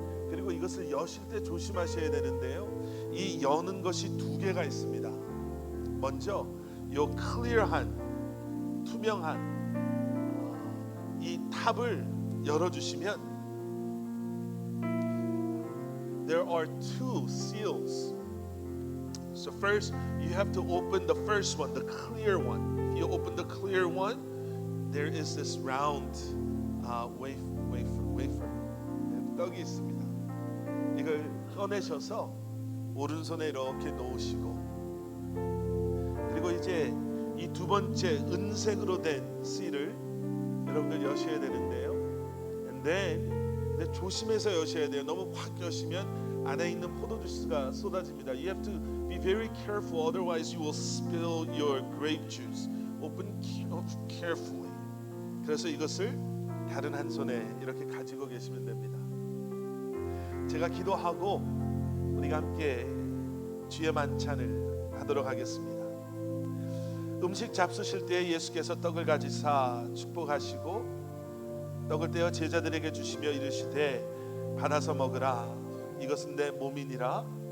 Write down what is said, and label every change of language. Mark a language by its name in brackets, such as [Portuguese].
[Korean] 그리고 이것을 여실 때 조심하셔야 되는데요. 이 여는 것이 두 개가 있습니다. 먼저 요 클리어한 투명한 이 탑을 열어주시면 [English] there are two seals. So first you have to open the first one, the clear one. If you open the clear one, there is this round wafer. [Korean] 떡이 있습니다. 이걸 꺼내셔서 오른손에 이렇게 놓으시고, 그리고 이제 이 두 번째 은색으로 된 씨를 여러분들 여셔야 되는데요. [English] And then [Korean] 조심해서 여셔야 돼요. 너무 확 여시면 안에 있는 포도주스가 쏟아집니다. [English] You have to be very careful, otherwise you will spill your grape juice. Open carefully. [Korean] 그래서 이것을 다른 한 손에 이렇게 가지고 계시면 됩니다. 제가 기도하고 우리가 함께 주의 만찬을 하도록 하겠습니다. 음식 잡수실 때 예수께서 떡을 가지사 축복하시고 떡을 떼어 제자들에게 주시며 이르시되 받아서 먹으라, 이것은 내 몸이니라.